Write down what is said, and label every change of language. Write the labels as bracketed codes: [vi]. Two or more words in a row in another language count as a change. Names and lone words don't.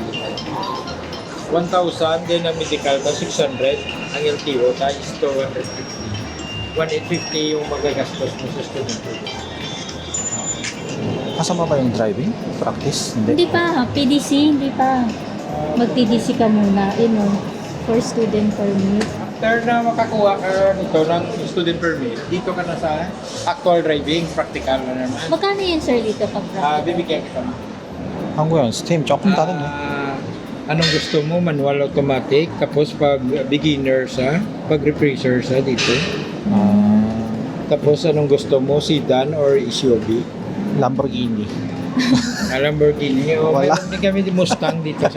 [tl] 1,000, then ang medical, 600, ang LTO, is 250. 1,850 yung magagastos mo sa [en] student permit. [tl] kasama ba yung driving? Practice? Hindi pa, PDC, hindi pa. Mag-PDC ka muna, [en] for student permit. [tl] After na makakuha ka nito ng [en] student permit, [tl] dito ka na sa [en] actual driving, [tl] practical na naman. Magkano yun, sir, dito pag practical? Bibigyan kita. [ko] 한국은 스팀 조금 다르네. [tl] Anong gusto mo? [en] Manual automatic, [tl] tapos pag beginner sa, pag refresher sa dito. Tapos anong gusto mo? [en] Sedan or SUV? [tl] 람보르기니. Lamborghini. O, Wala. meron din kami di Mustang dito, sir.